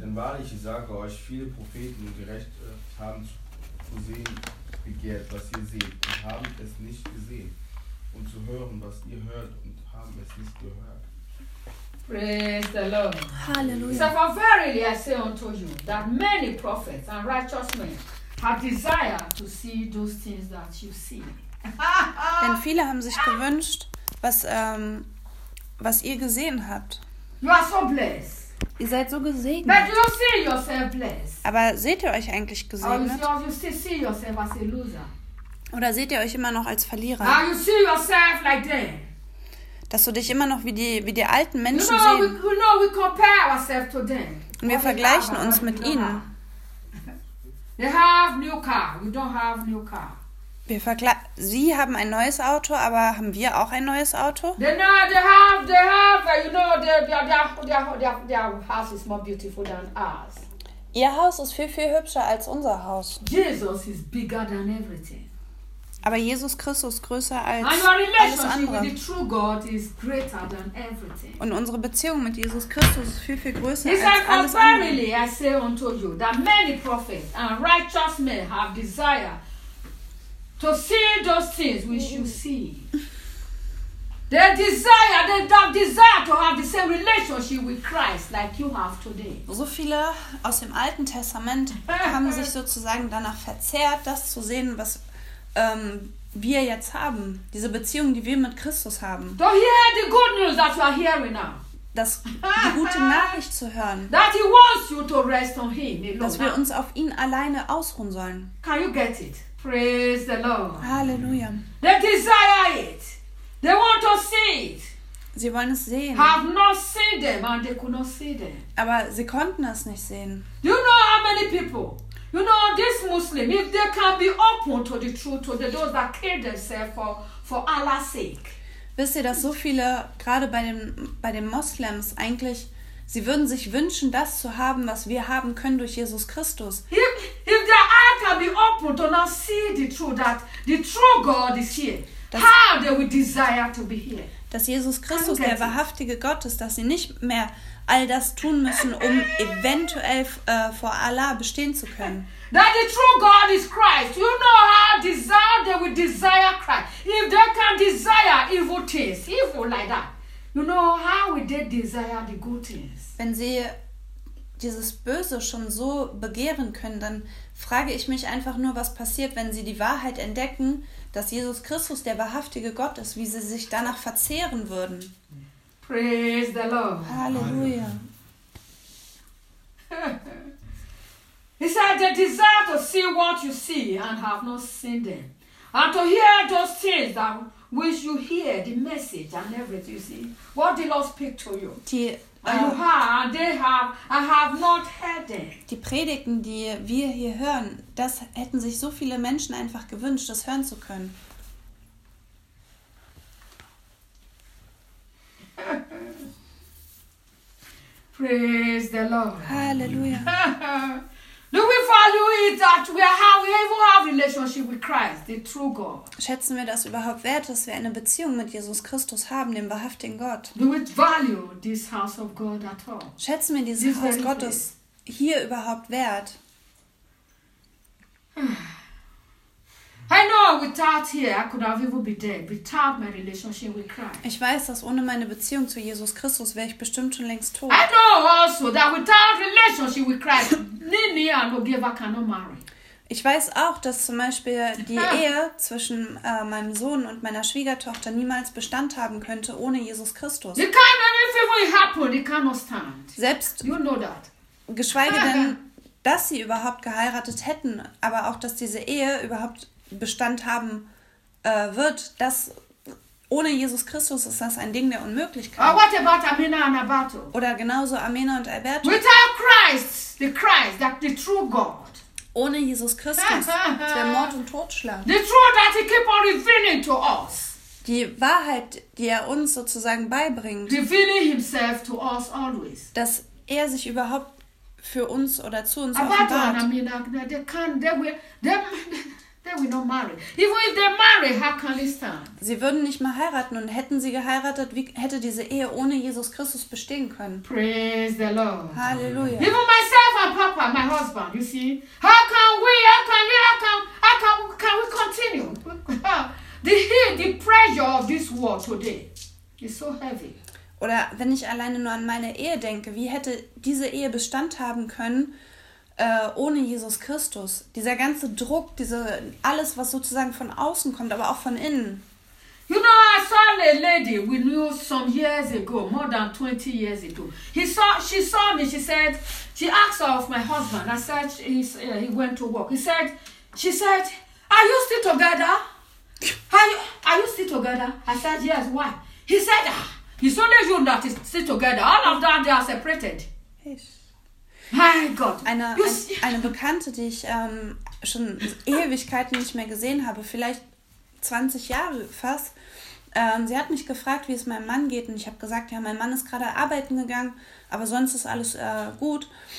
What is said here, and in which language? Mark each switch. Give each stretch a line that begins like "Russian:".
German: Denn wahrlich, ich sage euch, viele Propheten und Gerechte haben zu sehen begehrt, was ihr seht, und haben es nicht gesehen, und zu hören, was ihr hört, und haben es nicht gehört.
English: Praise the Lord. Hallelujah. So for verily I say unto you, that many prophets and righteous men have desired to see those things that you see.
German: Denn viele haben sich gewünscht, was ihr gesehen habt.
English: You are so blessed.
German: Ihr seid so gesegnet.
English: But you see yourself blessed.
German: Aber seht ihr euch eigentlich gesegnet?
English: Or you still see yourself as a loser.
German: Oder seht ihr euch immer noch als Verlierer?
English: Or you see yourself like them.
German: Dass du dich immer noch wie die alten Menschen
English: you know,
German: sehen.
English: We, you know, we compare ourselves to them.
German: Und wir vergleichen uns mit ihnen.
English: Have. They have new car. We don't have new car.
German: Sie haben ein neues Auto, aber haben wir auch ein neues Auto?
English: They have. You know, their house is more beautiful than ours.
German: Ihr Haus ist viel viel hübscher als unser Haus.
English: Jesus is bigger than everything.
German: Aber Jesus Christus größer als alles andere.
English: And your relationship with the true God is greater than everything.
German: Und unsere Beziehung mit Jesus Christus ist viel, viel größer als alles andere.
English: He said, verily, I say unto you, that many prophets and righteous men have desired to see those things which you see. They desire to have the same relationship with Christ like you have today.
German: So viele aus dem Alten Testament haben sich sozusagen danach verzehrt, das zu sehen, was wir jetzt haben, diese Beziehung, die wir mit Christus haben.
English: To hear the good news that you are hearing now.
German: Das die gute Nachricht zu hören.
English: That he wants you to rest on him alone.
German: Dass wir uns auf ihn alleine ausruhen sollen.
English: Can you get it? Praise the Lord.
German: Halleluja.
English: They desire it. They want to see it.
German: Sie wollen es sehen.
English: Have not seen them and they could not see them.
German: Aber sie konnten es nicht sehen.
English: Do you know how many people? You know, this Muslim, if they can be open to the truth, to those that kill themselves for Allah's sake.
German: Wisst ihr, dass so viele, gerade bei den Moslems, eigentlich, sie würden sich wünschen, das zu haben, was wir haben können durch Jesus Christus.
English: If their eye can be open to not see the truth, that the true God is here, das, how they would desire to be here.
German: Dass Jesus Christus der wahrhaftige Gott ist, dass sie nicht mehr all das tun müssen, um eventuell vor Allah bestehen zu können.
English: That the true God is Christ. You know how desire they will desire Christ. If they can desire evil things, evil like that. You know how will they desire the good things?
German: Wenn sie dieses Böse schon so begehren können, dann frage ich mich einfach nur, was passiert, wenn sie die Wahrheit entdecken, dass Jesus Christus der wahrhaftige Gott ist, wie sie sich danach verzehren würden.
English: Praise the Lord.
German: Halleluja.
English: He said, they desire to see what you see and have not seen them. And to hear those things that which you hear, the message and everything, you see. What the Lord speak to you.
German: Die Predigten, die wir hier hören, das hätten sich so viele Menschen einfach gewünscht, das hören zu können.
English: Praise the Lord. Hallelujah. Do we value it that we have, a relationship with Christ, the true God?
German: Schätzen wir das überhaupt wert, dass wir eine Beziehung mit Jesus Christus haben, dem wahrhaftigen Gott?
English: Do we value this house of God at all?
German: Schätzen wir dieses Haus Gottes hier überhaupt wert?
English: I know without here I could have even been dead. Without my relationship with Christ.
German: Ich weiß, dass ohne meine Beziehung zu Jesus Christus wäre ich bestimmt schon längst tot.
English: I know also that without relationship with Christ, Nini and Ogieva cannot marry.
German: Ich weiß auch, dass zum Beispiel die Ehe zwischen meinem Sohn und meiner Schwiegertochter niemals Bestand haben könnte ohne Jesus Christus.
English: You can't even if it will happen, you cannot stand.
German: Selbst.
English: You know that.
German: Geschweige denn, dass sie überhaupt geheiratet hätten, aber auch, dass diese Ehe überhaupt Bestand haben wird, dass ohne Jesus Christus ist das ein Ding der Unmöglichkeit.
English: Or what about Amina and Alberto?
German: Oder genauso Amina und Alberto.
English: Without Christ, the Christ, that the true God.
German: Ohne Jesus Christus, der Mord und Totschlag.
English: The truth that he keep on revealing to us.
German: Die Wahrheit, die er uns sozusagen beibringt.
English: Revealing himself to us always.
German: Dass er sich überhaupt für uns oder zu uns offenbart.
English: Alberto and Amina, they can, they will, they... They will not marry. Even if they marry, how can they stand?
German: Sie würden nicht mal heiraten und hätten sie geheiratet, wie hätte diese Ehe ohne Jesus Christus bestehen können?
English: Praise the Lord.
German: Halleluja.
English: Even myself and Papa, my husband, you see, how can we continue? The pressure of this world today is so heavy.
German: Oder wenn ich alleine nur an meine Ehe denke, wie hätte diese Ehe Bestand haben können? Ohne Jesus Christus. Dieser ganze Druck, diese, alles, was sozusagen von außen kommt, aber auch von innen.
English: You know, I saw a lady we knew some years ago, more than 20 years ago. She saw me, she said, she asked of my husband, I said, he went to work. She said, are you still together? Are you still together? I said, yes, why? He said, it's only you that is still together. All of them, they are separated. Yes.
German: Mein Gott. Eine Bekannte, die ich schon Ewigkeiten nicht mehr gesehen habe, vielleicht 20 Jahre fast, sie hat mich gefragt, wie es meinem Mann geht. Und ich habe gesagt, ja, mein Mann ist gerade arbeiten gegangen, aber sonst ist alles gut.